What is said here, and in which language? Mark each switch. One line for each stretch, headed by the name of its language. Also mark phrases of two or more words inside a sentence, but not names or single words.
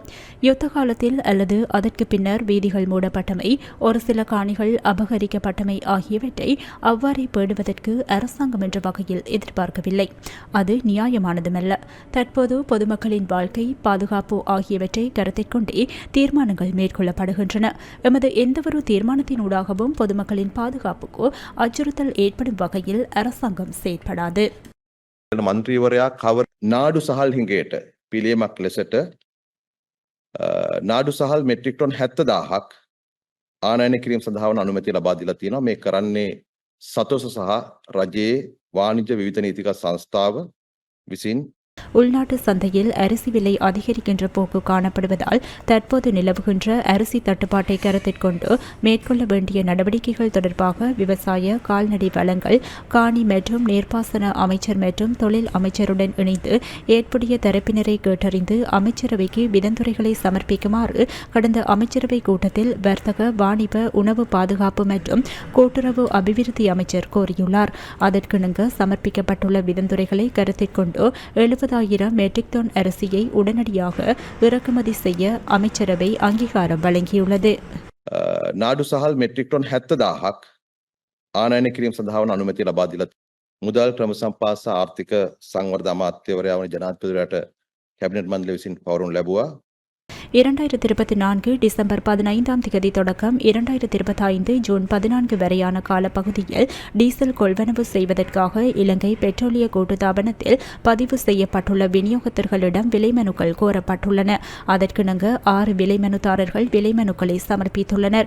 Tamil: யுத்த காலத்தில் அல்லது அதற்கு பின்னர் வீதிகள் மூடப்பட்டமை, ஒரு சில காணிகள் அபகரிக்கப்பட்டமை ஆகியவை அவ்வாறே பேடுவதற்கு அரசாங்கம் என்ற வகையில் எதிர்பார்க்கவில்லை. அது நியாயமானதுமல்ல. தற்போது பொதுமக்களின் வாழ்க்கை, பாதுகாப்பு ஆகியவற்றை கருத்தில் கொண்டே தீர்மானங்கள் மேற்கொள்ளப்படுகின்றன. எமது எந்தவொரு தீர்மானத்தினூடாகவும் பொதுமக்களின் பாதுகாப்புக்கு அச்சுறுத்தல் ஏற்படும் வகையில் அரசாங்கம் செயற்படாது.
Sinhala: මන්ත්‍රීවරයා කවර නාඩු සහල් හිඟයට පිළියමක් ලෙසට නාඩු සහල් මෙට්‍රික් ටොන් 70,000ක් ආනයනය කිරීම සඳහා වන අනුමැතිය ලබා දීලා තියෙනවා. මේ කරන්නේ සතොස සහ රජයේ වාණිජ්‍ය විවිධ නීතික සංස්ථාව විසින්
Tamil: உள்நாட்டு சந்தையில் அரிசி விலை அதிகரிக்கின்ற போக்கு காணப்படுவதால் தற்போது நிலவுகின்ற அரிசி தட்டுப்பாட்டை கருத்தில் கொண்டு மேற்கொள்ள வேண்டிய நடவடிக்கைகள் தொடர்பாக விவசாய, கால்நடை வளங்கள், காணி மற்றும் நீர்ப்பாசன அமைச்சர் மற்றும் தொழில் அமைச்சருடன் இணைந்து ஏற்புடைய தரப்பினரை கேட்டறிந்து அமைச்சரவைக்கு விதந்துரைகளை சமர்ப்பிக்குமாறு கடந்த அமைச்சரவை கூட்டத்தில் வர்த்தக, வாணிப, உணவு பாதுகாப்பு மற்றும் கூட்டுறவு அபிவிருத்தி அமைச்சர் கோரியுள்ளார். அதற்கிணங்க சமர்ப்பிக்கப்பட்டுள்ள விதந்துரைகளை கருத்தில் கொண்டு 70,000 மெட்ரிக் டன் அரிசியை உடனடியாக இறக்குமதி செய்ய அமைச்சரவை அங்கீகாரம் வழங்கியுள்ளது.
Sinhala: නාඩු සහල් මෙට්‍රික් ටොන් 70,000ක් ආනයනය කිරීම සඳහා වන අනුමැතිය ලබා දීලා මුදල් ක්‍රම සම්පාස ආර්ථික සංවර්ධන අමාත්‍යවරයා වන ජනාධිපතිවරයාට කැබිනට් මණ්ඩලය විසින් පවරනු ලැබුවා.
Tamil: 2024 டிசம்பர் 15ஆம் திகதி தொடக்கம் 2025 ஜூன் 14 வரையான காலப்பகுதியில் டீசல் கொள்வனவு செய்வதற்காக இலங்கை பெட்ரோலிய கூட்டுத்தாபனத்தில் பதிவு செய்யப்பட்டுள்ள விநியோகத்தர்களிடம் விலைமனுக்கள் கோரப்பட்டுள்ளன. அதற்கிணங்க 6 விலைமனுதாரர்கள் விலைமனுக்களை சமர்ப்பித்துள்ளனர்.